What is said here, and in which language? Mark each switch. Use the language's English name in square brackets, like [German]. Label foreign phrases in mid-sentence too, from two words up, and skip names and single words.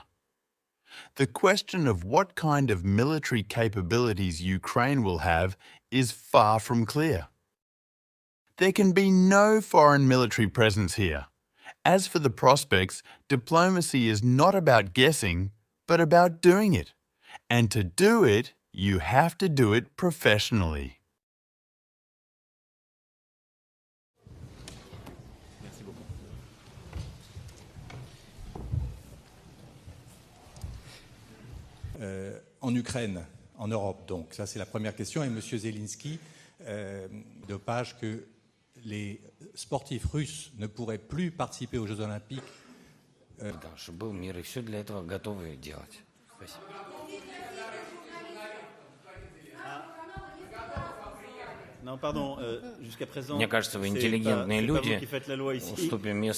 [English] The question of what kind of military capabilities Ukraine will have is far from clear. There can be no foreign military presence here. As for the prospects, diplomacy is not about guessing, but about doing it. And to do it, you have to do it professionally. [French] En Ukraine, en Europe, donc. Ça, c'est la première question. Et M. Zelensky, dopage, que les sportifs russes ne pourraient plus participer aux Jeux Olympiques. [Russian] Да, чтобы был мир, и все для этого готовы делать. Спасибо. Мне кажется, вы интеллигентные люди, уступим место.